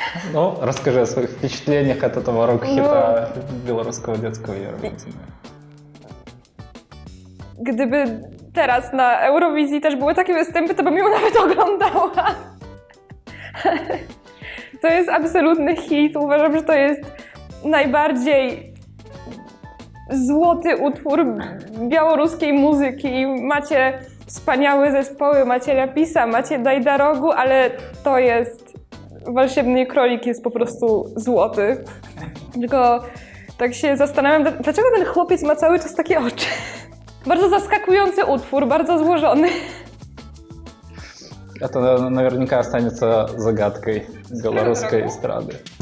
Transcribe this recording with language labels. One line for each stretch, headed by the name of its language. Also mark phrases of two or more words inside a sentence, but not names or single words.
Russian: Ну, расскажи о своих впечатлениях от этого рок-хита белорусского детского Евровидения.
Polish: Gdyby teraz na Eurowizji też były takie występy, to bym ją nawet oglądała. To jest absolutny hit. Uważam, że to jest najbardziej złoty utwór białoruskiej muzyki. Macie wspaniałe zespoły, macie Lapisa, macie Dajdarogu, ale to jest... Walsiebny Królik jest po prostu złoty. Tylko tak się zastanawiam, dlaczego ten chłopiec ma cały czas takie oczy. Bardzo zaskakujący utwór, bardzo złożony.
Russian: Это наверняка останется загадкой белорусской эстрады.